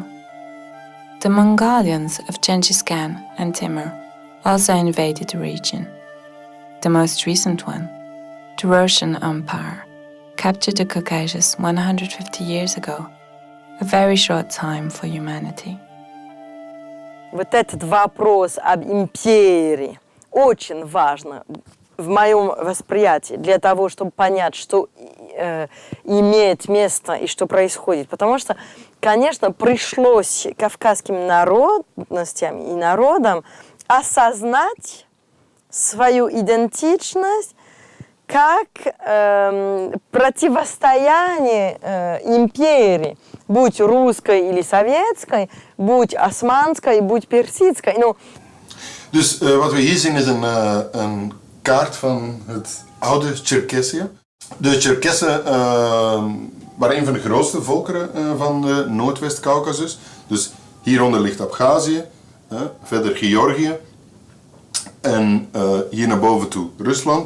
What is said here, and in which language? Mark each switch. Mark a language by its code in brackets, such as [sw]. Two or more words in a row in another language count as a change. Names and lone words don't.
[en] The Mongolians of Genghis Khan and Timur also invaded the region. The most recent one, the Russian Empire, captured the Caucasus 150 years ago, a very short time for humanity. [ru] Вот этот вопрос об империи очень важно в моем восприятии для того, чтобы понять, что имеет место и что происходит. Потому что, конечно, пришлось кавказским народностям и народам осознать свою идентичность как противостояние империи, будь русской или советской, будь османской, будь персидской. Ну, [nl] Dus wat we hier zien is een kaart van het oude Tsjerkessië. De Tsjerkessen waren een van de grootste volkeren van de Noordwest-Caucasus. Dus hieronder ligt Abhazie, verder Georgië en hier naar boven toe Rusland.